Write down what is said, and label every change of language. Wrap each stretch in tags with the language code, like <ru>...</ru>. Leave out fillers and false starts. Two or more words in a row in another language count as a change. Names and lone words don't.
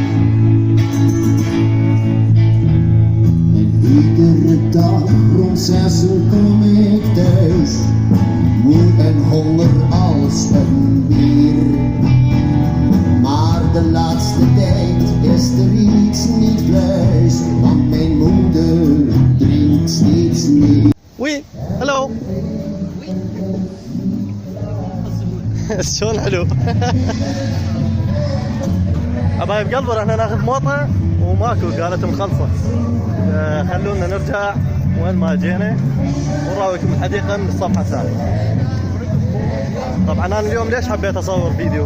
<nl>Iedere dag rond 6 uur kom ik thuis, moe en honger als een bier. Maar de laatste tijd is er iets niet pluis, want mijn moeder drinkt steeds meer.</nl> <en>Oui, hello.</en> <ar>شلون حلو. حبايب قلبي رحنا ناخذ موطه وماكو، قالت مخلصه. خلونا نرجع وين ما جينا ونراويكم الحديقه من الصفحه الثانيه. طبعا انا اليوم ليش حبيت اصور فيديو؟</ar>